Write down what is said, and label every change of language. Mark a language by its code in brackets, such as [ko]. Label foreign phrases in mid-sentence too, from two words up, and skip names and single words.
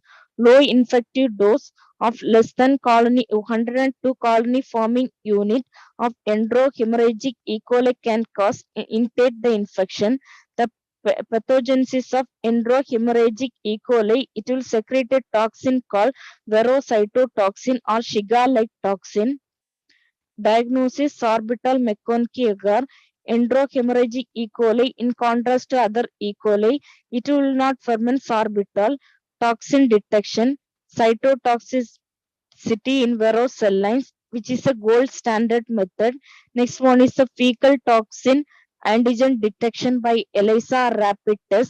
[en] Low infective dose of less than 102 colony forming unit of enterohemorrhagic E. coli can cause intake the infection. The pathogenesis of enterohemorrhagic E. coli, it will secrete a toxin called verocytotoxin or Shiga-like toxin. Diagnosis sorbitol McConkie agar enterohemorrhagic E. coli. In contrast to other E. coli, it will not ferment sorbitol. Toxin detection, cytotoxicity in vero cell lines, which is a gold standard method. Next one is the fecal toxin antigen detection by ELISA rapid test.